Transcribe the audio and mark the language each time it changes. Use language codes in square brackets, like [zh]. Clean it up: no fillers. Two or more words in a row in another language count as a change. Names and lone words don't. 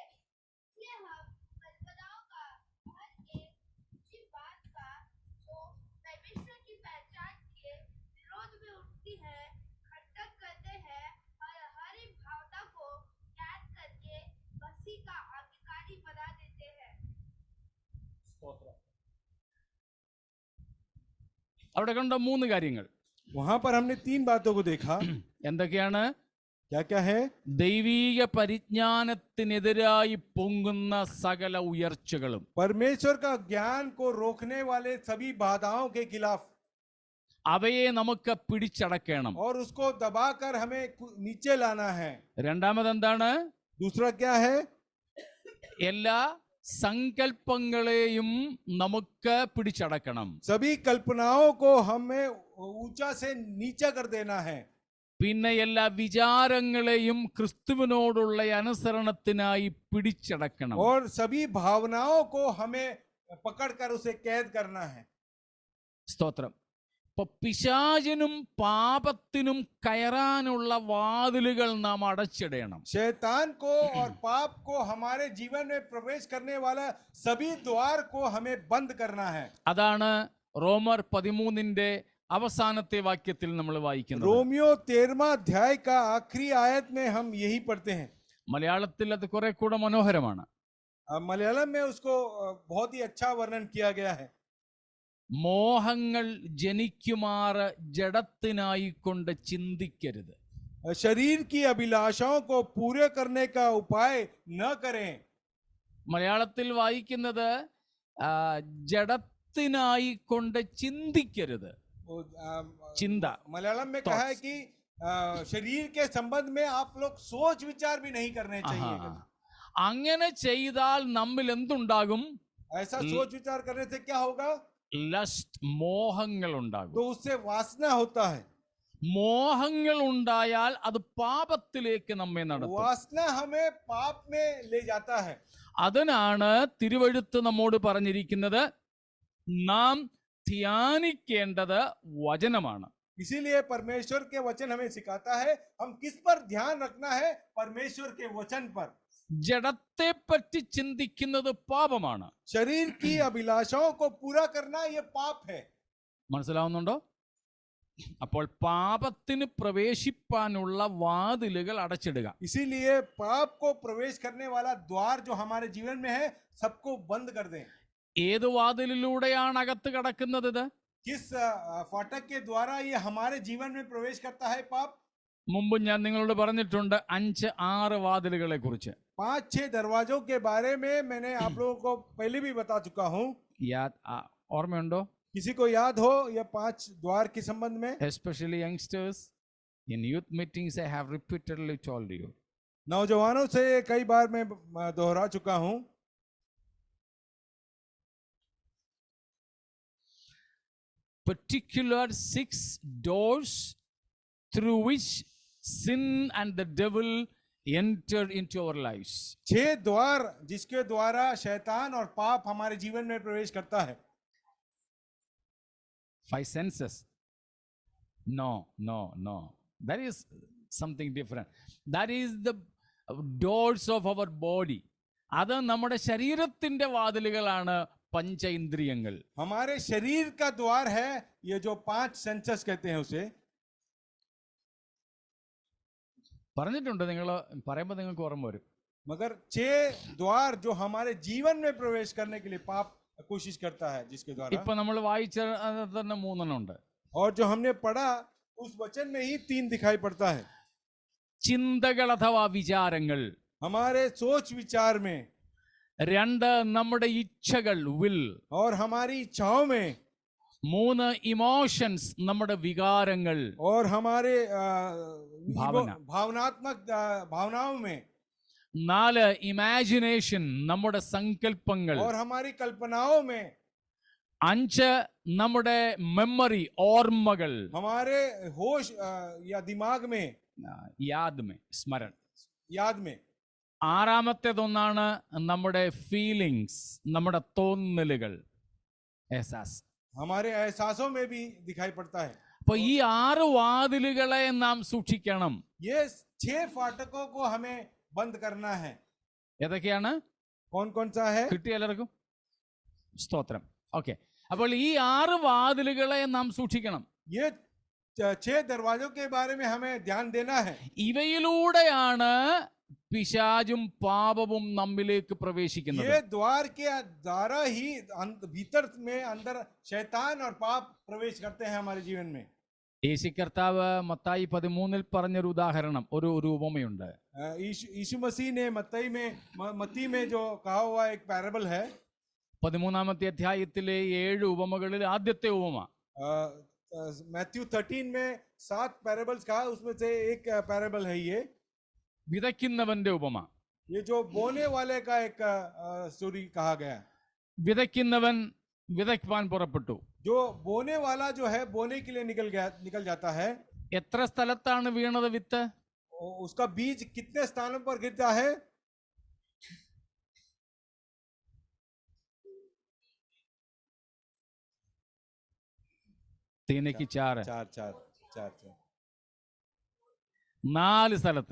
[hi] इसलिए हम कल्पनाओं का हर एक ऊंची बात का जो परमेश्वर की पहचान के विरोध में उठती है खंडन करते हैं और हर एक भावना को कैद करके मसीह का आज्ञाकारी बना देते हैं। [ml] അവിടെ കണ്ട 3 കാര്യങ്ങൾ. [hi] वहां पर हमने 3 बातों को देखा। [ml] എന്തൊക്കെയാണ്? [hi] क्या क्या है? [ml] ദൈവീക പരിജ്ഞാനത്തിനെതിരായി പൊങ്ങുന്ന സകല ഉയർച്ചകളും. [hi] परमेश्वर का ज्ञान को रोकने वाले सभी बाधाओं के खिलाफ. [ml] അവയെ നമുക്ക് പിടിച്ചടക്കണം. [hi] और उसको दबाकर हमें नीचे लाना है. [ml] രണ്ടാമത് എന്താണ്? [hi] दूसरा क्या है? [ml] എല്ലാ സങ്കല്പങ്ങളെയും നമുക്ക് പിടിച്ചടക്കണം. [hi] सभी कल्पनाओं को हमें ऊंचा से नीचा कर देना है. [ml] പിന്നെ എല്ലാ വിചാരങ്ങളെയും ക്രിസ്തുവിനോടുള്ള അനുസരണത്തിനായി പിടിച്ചടക്കണം. [hi] और सभी भावनाओं को हमें पकड़कर उसे कैद करना है. [ml] സ്തോത്രം. ഇപ്പൊ പിശാചിനും പാപത്തിനും കയറാനുള്ള വാതിലുകൾ നാം അടച്ചിടണം. [hi] शैतान को और पाप को हमारे जीवन में प्रवेश करने वाला सभी द्वार को हमें बंद करना है. [ml] അതാണ് റോമർ 13-ന്റെ അവസാനത്തെ വാക്യത്തിൽ നമ്മൾ വായിക്കുന്നത്. [hi] रोमियो 13वां अध्याय का आखिरी आयत में हम यही पढ़ते हैं. [ml] മലയാളത്തിൽ അത് കുറെ കൂടെ മനോഹരമാണ്. [hi] मलयालम में उसको बहुत ही अच्छा वर्णन किया गया है. [ml] മോഹങ്ങൾ ജനിക്കുമാറ് ജഡത്തിനായി കൊണ്ട് ചിന്തിക്കരുത്. [hi] शरीर की अभिलाषाओं को पूरे करने का उपाय न करें. [ml] മലയാളത്തിൽ വായിക്കുന്നത് ജഡത്തിനായി കൊണ്ട് ചിന്തിക്കരുത്. ചിന്ത. [hi] मलयालम में कहा है कि शरीर के संबंध में आप लोग सोच विचार भी नहीं करने चाहिए. [ml] അങ്ങനെ ചെയ്താൽ നമ്മിൽ എന്തുണ്ടാകും? [hi] ऐसा सोच विचार करने से क्या होगा? [ml] ലസ്റ്റ്, മോഹങ്ങൾ ഉണ്ടാകും. [hi] तो उससे वासना होता है. [ml] മോഹങ്ങൾ ഉണ്ടായാൽ അത് പാപത്തിലേക്ക് നമ്മെ നടത്തും. [hi] वासना हमें पाप में ले जाता है. [ml] അതിനാണ് തിരുവെഴുത്ത് നമ്മോട് പറഞ്ഞിരിക്കുന്നത്, നാം ധ്യാനിക്കേണ്ടത് വചനമാണ്. [hi] इसीलिए परमेश्वर के वचन हमें सिखाता है हम किस पर ध्यान रखना है, परमेश्वर के वचन पर. [ml] ജഡത്തെ പറ്റി ചിന്തിക്കുന്നത് പാപമാണ്. [hi] शरीर की अभिलाषाओं को पूरा करना ये पाप है. [ml] മനസ്സിലാവുന്നുണ്ടോ? അപ്പോൾ പാപത്തിന് പ്രവേശിപ്പാനുള്ള വാതിലുകൾ അടച്ചിടുക. [hi] इसीलिए पाप को प्रवेश करने वाला द्वार जो हमारे जीवन में है सबको बंद कर दें. [ml] ഏത് വാതിലിലൂടെയാണ് അകത്ത് കടക്കുന്നത്? ഇത് [hi] किस फाटक के द्वारा ये हमारे जीवन में प्रवेश करता है पाप? [ml] മുമ്പ് ഞാൻ നിങ്ങളോട് പറഞ്ഞിട്ടുണ്ട് 5-6 വാതിലുകളെ കുറിച്ച്. [hi] 5-6 दरवाजों के बारे में मैंने आप लोगों को पहले भी बता चुका हूँ. [ml] ഓർമ്മയുണ്ടോ? [hi] किसी को याद हो ये 5 द्वार के संबंध में? [en] Especially youngsters, in youth meetings I have repeatedly told you. [hi] नौजवानों से कई बार मैं दोहरा चुका हूँ. [en] Particular 6 doors through which sin and the devil enter into our lives. [hi] 6 द्वार जिसके द्वारा शैतान और पाप हमारे जीवन में प्रवेश करता है. [en] 5 senses. No. That is something different. That is the doors of our body. [ml] അത് നമ്മുടെ ശരീരത്തിന്റെ വാതിലുകളാണ് പഞ്ചേന്ദ്രിയങ്ങൾ. [hi] हमारे शरीर का द्वार है ये जो 5 सेंसस कहते हैं उसे. [ml] പറഞ്ഞിട്ടുണ്ട്, നിങ്ങൾ പറയുമ്പോൾ നിങ്ങൾക്ക് ഓർമ്മ വരും. [hi] मगर 6 द्वार जो हमारे जीवन में प्रवेश करने के लिए पाप कोशिश करता है जिसके द्वारा. [ml] ഇപ്പൊ നമ്മൾ വായിച്ച തന്നെ 3 ഉണ്ട്. [hi] और जो हमने पढ़ा उस वचन में ही 3 दिखाई पड़ता है. [ml] ചിന്തകൾ അഥവാ വിചാരങ്ങൾ. [hi] हमारे सोच विचार में. [ml] 2 നമ്മുടെ ഇച്ഛകൾ, വിൽ. [hi] और हमारी इच्छाओं में. [ml] 3 ഇമോഷൻസ്, നമ്മുടെ വികാരങ്ങൾ. [hi] और हमारे भावनात्मक भावनाओं में. [ml] 4 ഇമാജിനേഷൻ, നമ്മുടെ സങ്കല്പങ്ങൾ. [hi] और हमारी कल्पनाओं में. [ml] 5 നമ്മുടെ മെമ്മറി, ഓർമ്മകൾ. [hi] हमारे होश या दिमाग में. याद में, स्मरण. याद में. [ml] 6ാമത്തേതൊന്നാണ് നമ്മുടെ ഫീലിങ്സ്, നമ്മുടെ തോന്നലുകൾ, എഹ്സാസ്. [hi] हमारे एहसासों में भी दिखाई पड़ता है. [ml] അപ്പൊ ഈ 6 വാതിലുകളെ നാം സൂക്ഷിക്കണം. [hi] ये 6 फाटकों को हमें बंद करना है. [ml] ഏതൊക്കെയാണ്? [hi] कौन कौन सा है? [ml] കിട്ടിയ എല്ലാവർക്കും? സ്തോത്രം. ഓക്കെ. അപ്പോൾ ഈ 6 വാതിലുകളെ നാം സൂക്ഷിക്കണം. [hi] ये 6 दरवाजों के बारे में हमें ध्यान देना है. [ml] ഇവയിലൂടെയാണ് പിശാചും പാപവും നമ്മിലേക്ക് പ്രവേശിക്കുന്നത്. [hi] ये द्वार के द्वारा ही भीतर में अंदर शैतान और पाप प्रवेश करते हैं हमारे जीवन में. [ml] യേശു കർത്താവ് മത്തായി 13-ൽ പറഞ്ഞൊരു ഉദാഹരണം, ഒരു ഉപമയുണ്ട്. [hi] यीशु मसीह ने मत्ती में जो कहा हुआ एक पैराबल है. [ml] 13-ാമത്തെ അധ്യായത്തിലെ 7 ഉപമകളിൽ ആദ്യത്തെ ഉപമ [hi] मैथ्यू 13 में 7 पैराबल्स कहा, उसमें से एक पैराबल है ये [ml] വിതയ്ക്കുന്നവന്റെ ഉപമ. [hi] ये जो बोने वाले का एक स्टोरी कहा गया है। [ml] വിതയ്ക്കുന്നവൻ വിതയ്ക്കുവാൻ പുറപ്പെട്ടു. [hi] जो बोने वाला जो है बोने के लिए निकल जाता है। [ml] എത്ര സ്ഥലത്താണ് വീണത് വിത്ത്? [hi] उसका बीज कितने स्थानों पर गिरता है? തീനയ്ക്ക് ചാറ്. चार चार चार चार [ml] 4 സ്ഥലത്ത്.